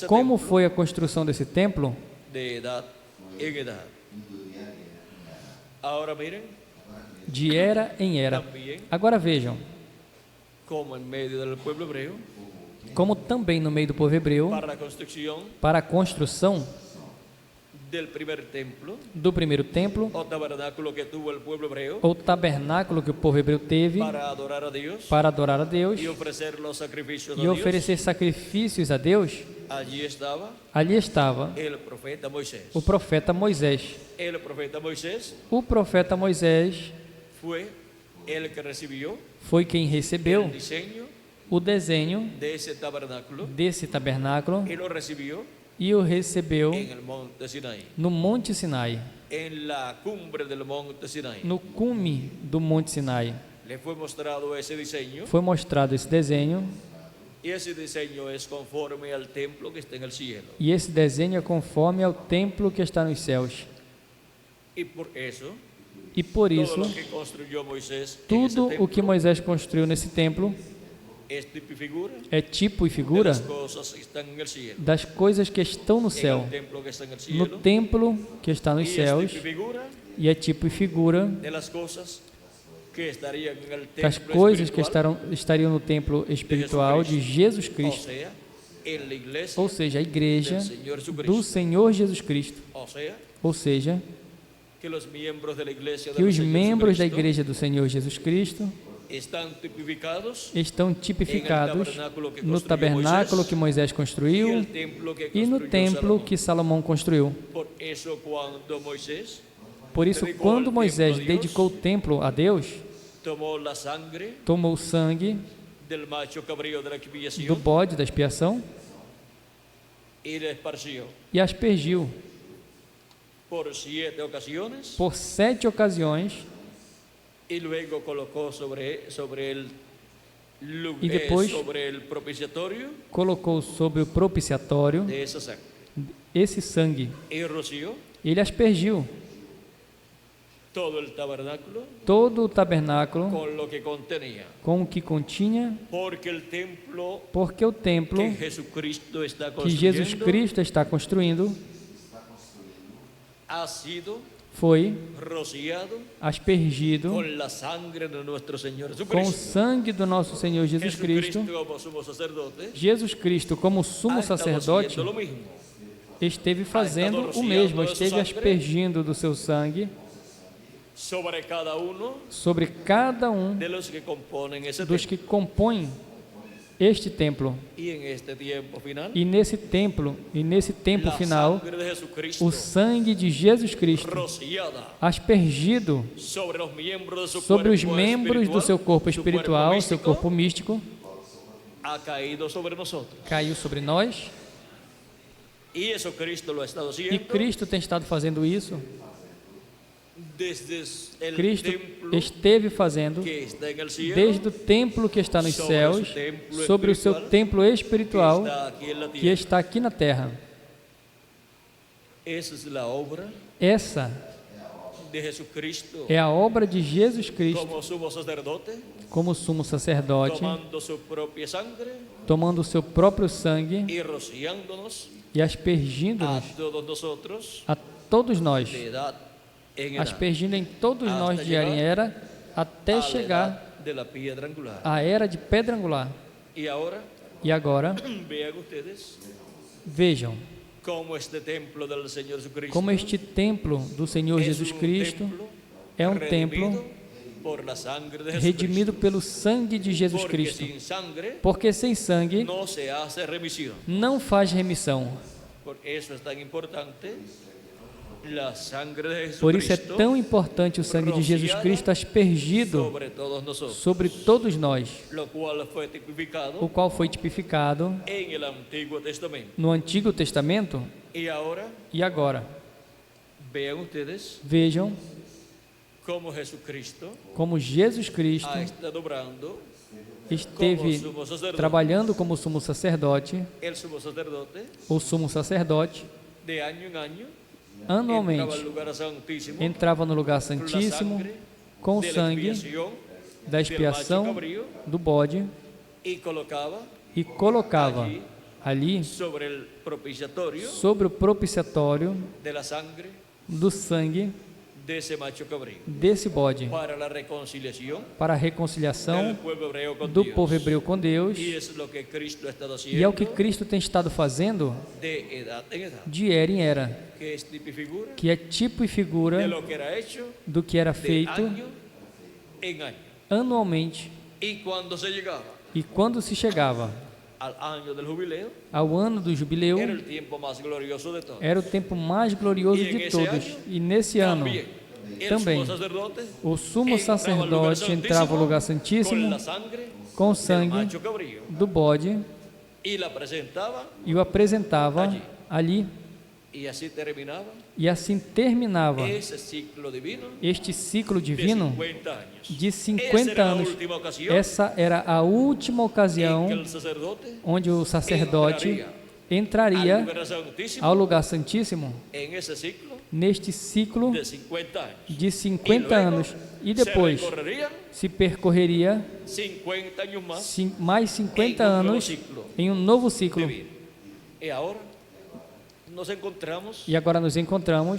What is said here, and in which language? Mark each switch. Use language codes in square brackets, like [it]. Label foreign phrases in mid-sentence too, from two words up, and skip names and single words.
[pt] como templo foi a construção desse templo [es] de edad en edad. Ahora miren [pt] de era em era. [es] también [pt] Agora vejam [es] como en medio del pueblo hebreo [pt] como também no meio do povo hebreu, [es] para la construcción [pt] para a construção [es] del primer templo [pt] do primeiro templo, [es] o tabernáculo que tuvo el pueblo hebreo [pt] ou tabernáculo que o povo hebreu teve [es] para adorar a Dios [pt] para adorar a Deus [es] y ofrecer los sacrificios a [pt] e [es] Dios. [pt] oferecer sacrifícios a Deus, [es] Allí estaba [pt] ali estava [es] el profeta Moisés. [pt] o profeta Moisés. [es] El profeta Moisés [pt] O profeta Moisés [es] fue el que recibió [pt] foi quem recebeu [es] el diseño [pt] o desenho [es] de ese tabernáculo [pt] desse tabernáculo [es] y lo recibió [pt] e o recebeu [es] en el monte Sinaí, [pt] no Monte Sinai, [es] en la cumbre del monte Sinaí. [pt] no cume do Monte Sinai. [es] Le fue mostrado ese diseño [pt] Foi mostrado esse desenho [es] y ese diseño es conforme al templo que está en el cielo. [pt] e esse desenho é conforme ao templo que está nos céus. [es] Y por eso, [pt] E por [es] todo [pt] isso, [es] lo que construyó Moisés en ese [pt] tudo o que [es] templo [pt] Moisés construiu nesse templo [es] es tipo y figura [pt] é tipo e [es] de [pt] figura [es] las cosas que están en el cielo. [pt] das coisas que estão no [es] En [pt] céu, [es] el templo que está en el [pt] no [es] cielo [pt] templo que está nos [es] y es [pt] céus, [es] tipo y figura [pt] e é tipo e figura [es] de las cosas que estarían en el [pt] das [es] templo [pt] coisas que [es] espiritual, [pt] estariam no templo espiritual de Jesus [es] o Cristo, sea, en la iglesia [pt] ou seja, a igreja [es] del Señor Jesucristo. [pt] do Senhor Jesus Cristo. [es] O sea, [pt] Ou seja, [es] que los miembros de la iglesia [pt] que [es] del [pt] os [es] Señor [pt] membros da [es] Jesucristo [pt] igreja do Senhor Jesus Cristo [es] están tipificados [pt] estão tipificados [es] tabernáculo que [pt] no [es] construyó [pt] tabernáculo [es] Moisés [pt] que Moisés [es] y [pt] construiu [es] el templo que [pt] e no [es] construyó [pt] templo [es] Salomón. [pt] que Salomão construiu. [es] Por eso cuando Moisés [pt] Por isso, quando Moisés dedicou o templo a Deus, [es] tomó la sangre [pt] tomou o sangue [es] del macho cabrío de la [pt] do [es] expiación [pt] bode da expiação [es] y la esparció [pt] e aspergiu [es] por 7 ocasiones [pt] por 7 ocasiões [es] y luego colocó sobre el [pt] E depois [es] sobre el propiciatorio [pt] colocou sobre o propiciatório [es] de esa sangre [pt] esse sangue. [es] y roció [pt] Ele aspergiu [es] todo el tabernáculo [pt] todo o tabernáculo [es] con lo que contenía, [pt] com o que continha, [es] porque el templo [pt] porque o templo [es] que Jesucristo está [pt] que Jesus [es] construyendo [pt] Cristo está construindo [es] ha sido [pt] foi [es] rociado [pt] aspergido [es] con la sangre de nuestro Señor [pt] com o [es] Jesucristo. [pt] sangue do nosso Senhor Jesus Cristo. [es] como sumo sacerdote [pt] Jesus Cristo, como sumo [es] ha estado [pt] sacerdote, [es] haciendo lo mismo. [pt] esteve fazendo o mesmo, esteve aspergindo do seu sangue [es] Sobre cada uno [pt] sobre cada um [es] de los que componen ese [pt] dos [es] templo. [pt] que compõem este templo. [es] Y en este tiempo final, [pt] E nesse tempo [es] la [pt] final, [es] sangre de Jesucristo [pt] o sangue de Jesus Cristo [es] rociada [pt] aspergido [es] sobre los miembros de su [pt] sobre os [es] cuerpo [pt] membros do seu corpo [es] su espiritual, cuerpo [pt] seu [es] místico, [pt] corpo místico, [es] ha caído sobre nosotros. [pt] caiu sobre nós. [es] Y eso Cristo lo ha estado [pt] E [es] haciendo [pt] Cristo tem estado fazendo isso. [es] desde el [pt] Cristo [es] templo [pt] esteve fazendo [es] que está en el cielo, [pt] desde o templo que está nos [es] sobre [pt] céus, [es] su templo [pt] sobre o seu [es] espiritual, [pt] templo [es] que [pt] espiritual [es] está aquí en la [pt] que [es] tierra. [pt] está aqui na terra. [es] Esa es la obra [pt] Essa [es] de Jesucristo [pt] é a obra de Jesus Cristo [es] como sumo sacerdote, [pt] como sumo sacerdote, [es] tomando su propia sangre [pt] tomando o seu próprio sangue [es] y rociándonos [pt] e [es] a [pt] aspergindo-nos [es] todos nosotros [pt] a todos nós, [es] de edad en edad, [pt] aspergindo em todos nós de era em era, até [es] a la [pt] chegar [es] edad de la piedra angular. [pt] à era de pedra angular. [es] Y ahora [pt] E agora, [es] vean ustedes [pt] vejam [es] cómo este templo del Señor Jesucristo [pt] como este templo do Senhor [es] es [pt] Jesus [es] un [pt] Cristo [es] templo [pt] é um [es] redimido [pt] templo [es] por la sangre de [pt] redimido [es] Jesucristo. [pt] pelo sangue de Jesus [es] Porque [pt] Cristo. [es] sin sangre [pt] Porque sem sangue [es] no se hace remisión. [pt] não faz remissão. [es] Por eso es tan importante la sangre de [pt] Por isso é [es] Jesucristo [pt] tão importante o sangue de Jesus Cristo aspergido [es] sobre todos nosotros, [pt] sobre todos nós, [es] lo cual fue tipificado [pt] o qual foi tipificado [es] en el Antiguo Testamento. [pt] no Antigo Testamento. [es] Y ahora [pt] E agora, [es] vean ustedes [pt] vejam [es] cómo Jesucristo [pt] como Jesus Cristo [es] ha estado obrando [pt] esteve [es] como sumo sacerdote, [pt] trabalhando como sumo sacerdote, [es] el sumo sacerdote [pt] o sumo sacerdote, [es] de año en año entraba [pt] anualmente [es] al lugar santísimo [pt] entrava no lugar [es] con la [pt] santíssimo [es] sangre [pt] com o [es] de la [pt] sangue [es] expiación [pt] da [es] del macho [pt] expiação [es] cabrío [pt] do bode [es] y colocaba [pt] e colocava [es] allí [pt] ali [es] sobre el propiciatorio [pt] sobre o propiciatório [es] de la sangre [pt] do sangue [es] de ese macho cabrío [pt] desse bode [es] para la reconciliación [pt] para a [es] del [pt] reconciliação [es] pueblo hebreo con [pt] do [es] Dios. [pt] povo hebreu com Deus. [es] Y es lo que Cristo ha estado [pt] E é o que [es] haciendo [pt] Cristo tem estado fazendo [es] de edad en edad, [pt] de era em era, [es] que es tipo y figura [pt] que é tipo e [es] de [pt] figura [es] lo que era hecho [pt] do que era [es] de [pt] feito [es] año en año. [pt] anualmente. [es] Y cuando se llegaba [pt] E quando se chegava [es] al año del jubileo, [pt] ao ano do jubileu, [es] era el tiempo más glorioso de todos. [pt] era o tempo mais glorioso E em de esse todos. ano, E nesse ano, [es] el [pt] também, [es] sumo sacerdote [pt] o sumo [es] entrava al lugar [pt] sacerdote entrava ao lugar [es] con [pt] santíssimo [es] la sangre [pt] com o [es] del [pt] sangue [es] macho cabrío [pt] do bode [es] y la presentaba [pt] e o apresentava ali. [es] y así terminaba [pt] E assim terminava [es] ese ciclo divino [pt] este ciclo [es] de [pt] divino [es] 50 años. [pt] de [es] Esa [pt] 50 [es] era la [pt] anos. [es] última ocasión [pt] Essa era a última [es] en que [pt] ocasião [es] el sacerdote [pt] onde o sacerdote [es] al [pt] entraria [es] lugar santísimo [pt] ao lugar santíssimo [es] en ese ciclo [pt] neste ciclo [es] de 50 años. [pt] de 50 anos e [es] se [pt] depois [es] recorrerían [pt] se percorreria [es] 50 años más [pt] mais 50 em um novo anos [es] ciclo [pt] em um novo ciclo. [es] divino. Y ahora nos encontramos [pt] E agora nos encontramos